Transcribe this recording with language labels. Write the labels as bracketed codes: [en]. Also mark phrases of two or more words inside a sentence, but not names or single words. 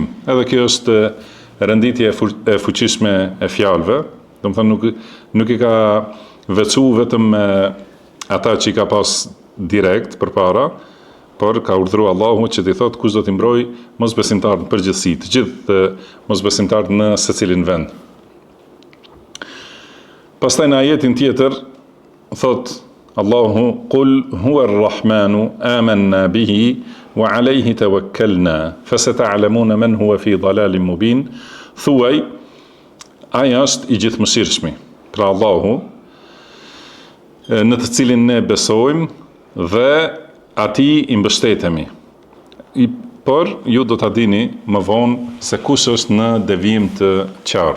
[sq] Edhe kjo është renditje e fuqishme e fjalëve, do të thonë nuk i ka veçu vetëm ata që i ka pas direkt përpara, por ka urdhëruar Allahu që t'i thotë kush do t'i mbroj mosbesimtarët në përgjithësi, të gjithë mosbesimtarët në secilin vend. Pastaj në ajetin tjetër thot Allahu [ar] قل هو الرحمن آمنا به وعليه توكلنا فستعلمون من هو في ضلال مبين. [sq] Thuaj, ai është i gjithëmëshirshëm, pra Allahu, në të cilin ne besojmë dhe atij i mbështetemi. Por ju do ta dini më vonë se kush është në devijim të qartë.